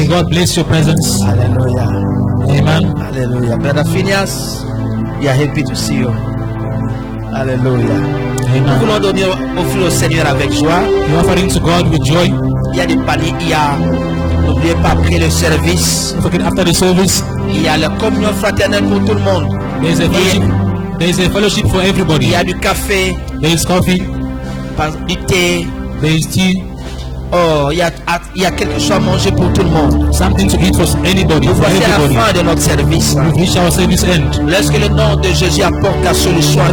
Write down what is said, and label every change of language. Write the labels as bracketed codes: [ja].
[en] May God bless your presence. Alléluia. Amen. Hallelujah. Brother Phineas, we are happy to see you. [fr] Hallelujah. Nous Amen. voulons donner, offrir au Seigneur avec joie. [en] You're offering to God with joy. [fr] Il y a des paniers, n'oubliez pas, après le service, [en] Don't forget after the service, [fr] il y a la communion fraternelle pour tout le monde. [en] there's a fellowship. There's a fellowship for [fr] Il [en] everybody. [fr] y a du café, [en] There is coffee. [fr] du thé. [en] There is tea. [fr] Oh, il y a quelque chose à manger pour tout le monde. [en] Something to eat for anybody. [fr] Nous [en] For [fr] voici à la [en] everybody. [fr] fin de notre service. [en] We've reached our service end. [fr] Lorsque le nom de Jésus apporte la solution à